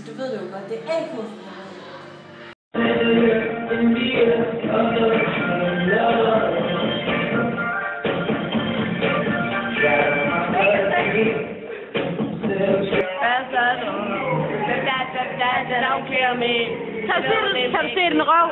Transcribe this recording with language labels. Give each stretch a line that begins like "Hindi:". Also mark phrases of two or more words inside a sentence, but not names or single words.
Danish: Du ved det jo godt, det er AK.
English: Don't kill me.
Danish: Kan du se den røv?